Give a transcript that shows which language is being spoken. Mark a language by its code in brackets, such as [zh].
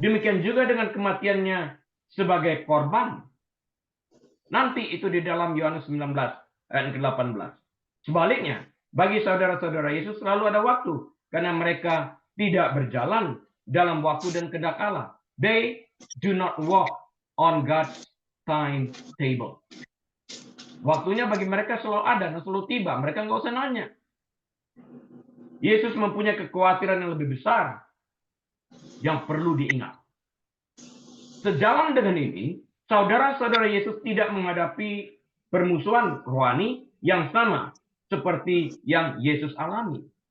[id] Demikian juga dengan kematiannya sebagai korban. Nanti itu di dalam Yohanes 19 ayat ke-18. Sebaliknya, bagi saudara-saudara Yesus selalu ada waktu, karena mereka tidak berjalan dalam waktu dan kehendak Allah. [en] They do not walk on God's timetable. [id] Waktunya bagi mereka selalu ada dan selalu tiba. Mereka nggak usah nanya. Yesus mempunyai kekhawatiran yang lebih besar yang perlu diingat. Sejalan dengan ini, saudara-saudara Yesus tidak menghadapi permusuhan rohani yang sama seperti yang Yesus alami.